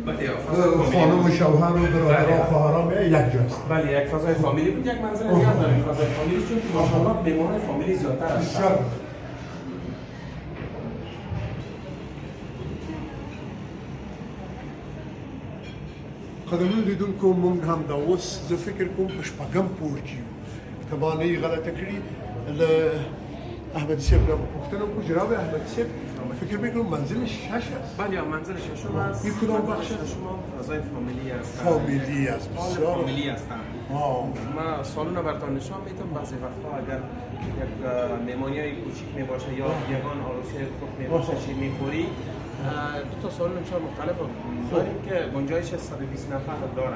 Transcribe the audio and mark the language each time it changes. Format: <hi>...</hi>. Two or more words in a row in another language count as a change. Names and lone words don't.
<fa>خانم شوهر و برادر و خواهرام یک جاست. بله، یک فضای فامیلی بود، یک منظر دیگه هم داریم فضای فامیلی، چون که ماشاءالله بیمار فامیلی زیادتر هست.</fa> <ps>قدرمنو لیدونکو موږ هم دا اوس زه فکر کوم په شپږم پوړ کې یو. که ما نه یې غلطه کړې له احمدي صاحب نه پوښتنه وکړو جناب احمدي صاحب</ps> <fa>فکر میکنم منزل 6 است. بله، منزل ششم است. این کدام بخش است؟ شما فضای فامیلی است. فامیلی است. بسیار فامیلی هستم. ما سالن رو براتون نشان میدم. بعضی وقتا اگر یک مهمانی های کوچیک می باشه یا یگان عروسی خوب می باشه چی میخوری، دو تا سالن بسیار مختلف داریم که گنجایش 120 نفر دارن.</fa>